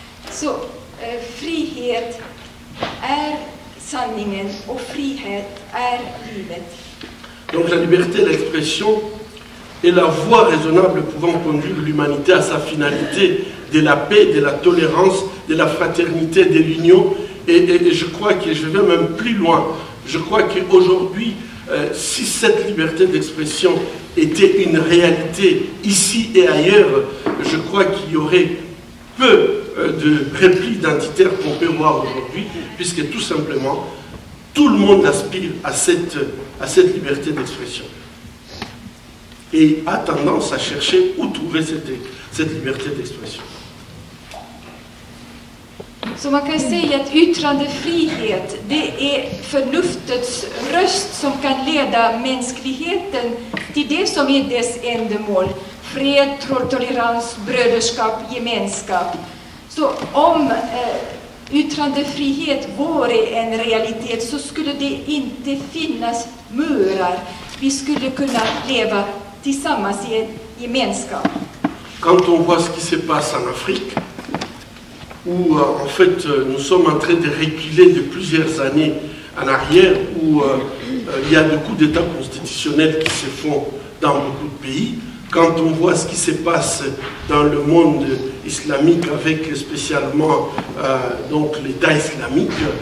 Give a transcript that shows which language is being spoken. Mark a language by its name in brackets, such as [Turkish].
[Swedish] Så frihet är sanningen och frihet är livet. [French] Donc la liberté d'expression est la voie raisonnable pouvant conduire l'humanité à sa finalité de la paix, de la tolérance, de la fraternité, de l'union. Et je crois que je vais même plus loin. Je crois qu'aujourd'hui, si cette liberté d'expression était une réalité ici et ailleurs, je crois qu'il y aurait peu de replis identitaires qu'on peut voir aujourd'hui, puisque tout simplement, tout le monde aspire à cette liberté d'expression. Et a tendance à chercher où trouver cette liberté d'expression. [Swedish] Så man kan säga att yttrandefrihet, det är förnuftets röst som kan leda mänskligheten till det som är dess ändamål. Fred, tolerans, bröderskap, gemenskap. Så om yttrandefrihet vore en realitet så skulle det inte finnas murar. Vi skulle kunna leva tillsammans i en gemenskap. [French] Quand on voit ce qui se passe en Afrique, où en fait nous sommes en train de reculer de plusieurs années en arrière, où il y a des coups d'État constitutionnels qui se font dans beaucoup de pays, quand on voit ce qui se passe dans le monde islamique avec spécialement donc l'État islamique,